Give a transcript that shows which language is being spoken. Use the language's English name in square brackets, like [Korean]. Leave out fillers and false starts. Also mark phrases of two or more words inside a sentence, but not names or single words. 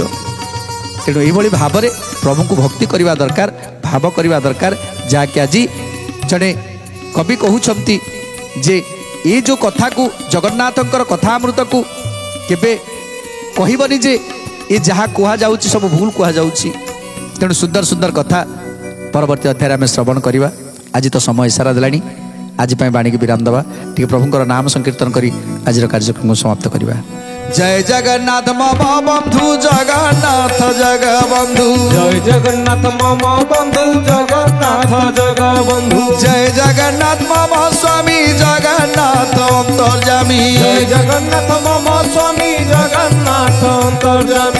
[Odia] ତେଣୁ ଏଇଭଳି ଭାବରେ ପ୍ରଭୁଙ୍କୁ ଭକ୍ତି କରିବା ଦରକାର, ଭାବ କରିବା ଦରକାର, ଯାହାକି ଆଜି ଜଣେ କବି କହୁଛନ୍ତି ଯେ ଏ ଯେଉଁ କଥାକୁ ଜଗନ୍ନାଥଙ୍କର କଥାମୃତକୁ କେବେ କହିବନି ଯେ ଏ ଯାହା କୁହାଯାଉଛି ସବୁ ଭୁଲ କୁହାଯାଉଛି। ତେଣୁ ସୁନ୍ଦର ସୁନ୍ଦର କଥା ପରବର୍ତ୍ତୀ ଅଧ୍ୟାୟରେ ଆମେ ଶ୍ରବଣ କରିବା। ଆଜି ତ ସମୟ ଇସାରା ଦେଲାଣି, ଆଜି ପାଇଁ ବାଣୀକି ବିରାମ ଦେବା, ଟିକେ ପ୍ରଭୁଙ୍କର ନାମ ସଂକୀର୍ତ୍ତନ କରି ଆଜିର କାର୍ଯ୍ୟକ୍ରମକୁ ସମାପ୍ତ କରିବା। [Sanskrit] जय जगन्नाथ मम बंधु जगन्नाथ जगबंधु, जय जगन्नाथ मम बंधु जगन्नाथ जगबंधु, जय जगन्नाथ मम स्वामी जगन्नाथ अंतर्यामी, जय जगन्नाथ मम स्वामी जगन्नाथ अंतर्यामी,